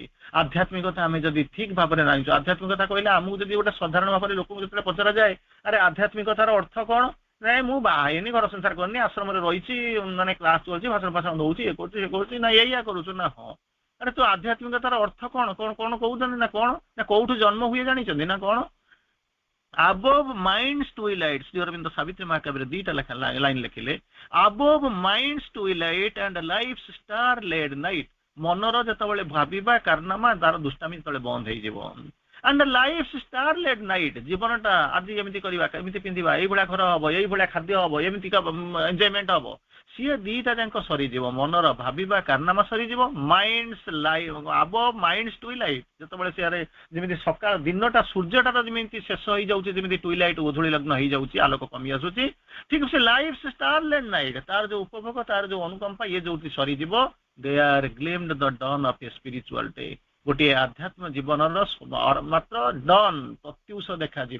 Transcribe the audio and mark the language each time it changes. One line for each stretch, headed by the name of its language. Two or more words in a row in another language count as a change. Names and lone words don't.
Odia: ଆଧ୍ୟାତ୍ମିକତା ଆମେ ଯଦି ଠିକ ଭାବରେ ଜାଣିଛୁ, ଆଧ୍ୟାତ୍ମିକତା କହିଲେ ଆମକୁ ଯଦି ଗୋଟେ ସାଧାରଣ ଭାବରେ ଲୋକଙ୍କୁ ଯେତେବେଳେ ପଚରାଯାଏ ଆରେ ଆଧ୍ୟାତ୍ମିକତାର ଅର୍ଥ କଣ, ନାଇଁ ମୁଁ ବାହା ହେଇନି, ଘର ସଂସାର କରିନି, ଆଶ୍ରମରେ ରହିଛି, ମାନେ କ୍ଲାସ କରୁଛି, ଭାଷଣ ଫାଷଣ ଦଉଛି, ଇଏ କରୁଛି ଇଏ କରୁଛି, ନା ଏଇଆ କରୁଛୁ ନା ହଁ। ଆରେ ତୁ ଆଧ୍ୟାତ୍ମିକତାର ଅର୍ଥ କଣ କଣ କଣ କହୁଛନ୍ତି ନା କଣ ନା କୋଉଠୁ ଜନ୍ମ ହୁଏ ଜାଣିଛନ୍ତି ନା କଣ?
English: above mind's twilight,
Odia: ଶ୍ରୀ ଅରବିନ୍ଦ ସାବିତ୍ରୀ ମହାକାବ୍ୟରେ ଦିଟା ଲାଇନ ଲେଖିଲେ,
English: above mind's twilight and life's star led night,
Odia: ମନର ଯେତେବେଳେ ଭାବିବା କାରନାମା ତାର ଦୁଷ୍ଟାମି ଯେତେବେଳେ ବନ୍ଦ ହେଇଯିବ,
English: and life's star led night,
Odia: ଜୀବନଟା ଆଜି ଏମିତି କରିବା, ଏମିତି ପିନ୍ଧିବା, ଏଇଭଳିଆ ଘର ହବ, ଏଇଭଳିଆ ଖାଦ୍ୟ ହବ, ଏମିତିକା ଏନଜୟମେଣ୍ଟ ହବ, ସିଏ ଦିଟା ଯାକ ସରିଯିବ, ମନର ଭାବିବା କାରନାମା ସରିଯିବ,
English: mind's life above mind's twilight,
Odia: ଯେତେବେଳେ ସିଆରେ ଯେମିତି ସକାଳ ଦିନଟା ସୂର୍ଯ୍ୟଟାର ଯେମିତି ଶେଷ ହେଇଯାଉଛି, ଯେମିତି ଟୁଇଲାଇଟ୍ ଉଧୂଳି ଲଗ୍ନ ହେଇଯାଉଛି, ଆଲୋକ କମି ଆସୁଛି, ଠିକ ସେ
English: life star led night,
Odia: ତାର ଯୋଉ ଉପଭୋଗ, ତାର ଯୋଉ ଅନୁକମ୍ପା, ଇଏ ଯୋଉଠି ସରିଯିବ,
English: they are glimpsed the dawn of a spiritual day,
Odia: ଗୋଟିଏ ଆଧ୍ୟାତ୍ମ ଜୀବନର ମାତ୍ର ଡନ୍ ପ୍ରତ୍ୟୁଷ ଦେଖାଯିବ।